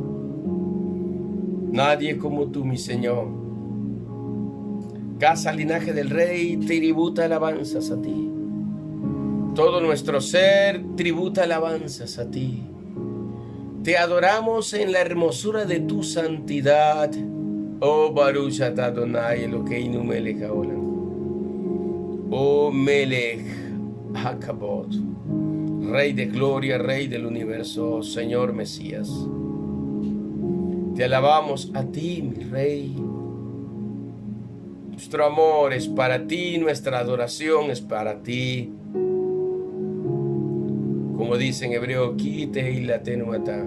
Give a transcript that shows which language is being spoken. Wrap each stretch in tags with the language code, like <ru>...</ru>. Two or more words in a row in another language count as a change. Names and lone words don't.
<es>Nadie como tú, mi Señor. Casa, linaje del Rey, tributa alabanzas a ti. Todo nuestro ser tributa alabanzas a ti. Te adoramos en la hermosura de tu santidad.</es> <he>Oh ברוך אתה אדוני אלוקינו מלך העולם. Oh מלך הכבוד,</he> <es>Rey de gloria, Rey del universo, Señor Mesías. Te alabamos a ti, mi Rey. Nuestro amor es para ti, nuestra adoración es para ti. Como dice en hebreo, Kite y la tenuata.</es>